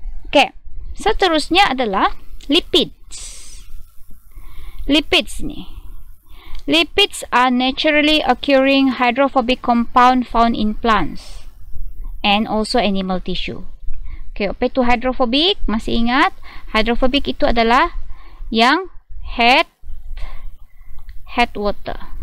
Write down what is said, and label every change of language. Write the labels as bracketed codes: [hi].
[ms] Okay, seterusnya adalah lipids. [en] Lipids are naturally occurring hydrophobic compound found in plants and also animal tissue. [ms] Okay, apa itu hydrophobic? Masih ingat? Hydrophobic itu adalah yang head water.